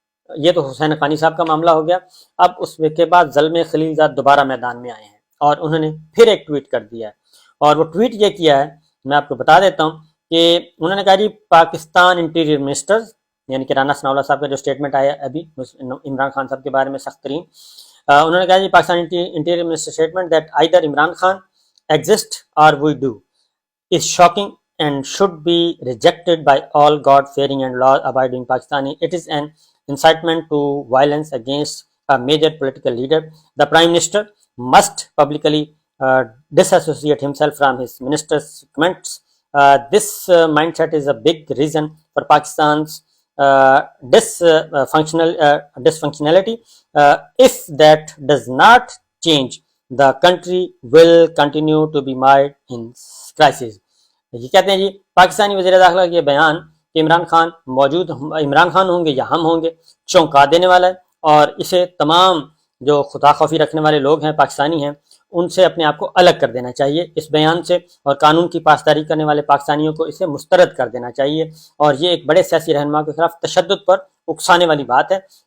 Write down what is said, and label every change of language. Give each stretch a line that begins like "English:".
Urdu: یہ تو حسین حقانی صاحب کا معاملہ ہو گیا۔ اب اس کے بعد زلمے خلیلزاد دوبارہ میدان میں آئے ہیں اور انہوں نے پھر ایک ٹویٹ کر دیا ہے، اور وہ ٹویٹ یہ کیا ہے میں آپ کو بتا دیتا ہوں کہ انہوں نے کہا جی پاکستان انٹیریئر منسٹر یعنی کہ رانا ثناء اللہ صاحب کا جو اسٹیٹمنٹ آیا ابھی عمران خان صاحب کے بارے میں سخت ترین، انہوں نے کہا جی Pakistan interior minister statement
English: That either Imran Khan exist or we do is shocking and should be rejected by all God-fearing and law-abiding Pakistani. It is an incitement to violence against a major political leader. The Prime Minister must publicly disassociate himself from his minister's comments. This mindset is a big reason for Pakistan's dysfunctionality. If that does not change, the country will continue to be mired in crisis.
Urdu: یہ کہتے ہیں جی پاکستانی وزیر داخلہ کا یہ بیان کہ عمران خان ہوں گے یا ہم ہوں گے چونکا دینے والا ہے، اور اسے تمام جو خدا خوفی رکھنے والے لوگ ہیں پاکستانی ہیں ان سے اپنے آپ کو الگ کر دینا چاہیے اس بیان سے، اور قانون کی پاسداری کرنے والے پاکستانیوں کو اسے مسترد کر دینا چاہیے، اور یہ ایک بڑے سیاسی رہنما کے خلاف تشدد پر اکسانے والی بات ہے۔